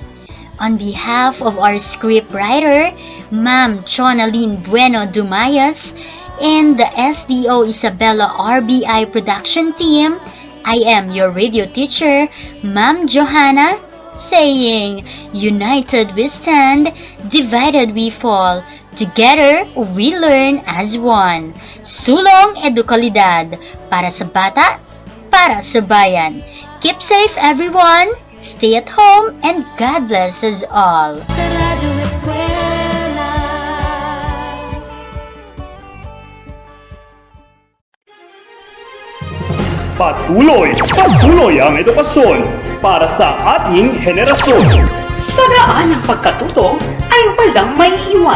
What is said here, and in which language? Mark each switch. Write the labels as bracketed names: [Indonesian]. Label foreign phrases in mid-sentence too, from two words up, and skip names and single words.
[English] On behalf of our scriptwriter, Ma'am Chonaline Bueno Dumayas, and the Sdo Isabela Rbi production team, I am your radio teacher, Ma'am Johanna, saying, united we stand, divided we fall. Together, we learn as one. [Filipino] Sulong Edukalidad, para sa bata, para sa bayan. [English] Keep safe, everyone. Stay at home, and God bless us all. [Filipino] Patuloy ang edukasyon para sa ating henerasyon. Sa daan ng pagkatuto ay walang may iwan.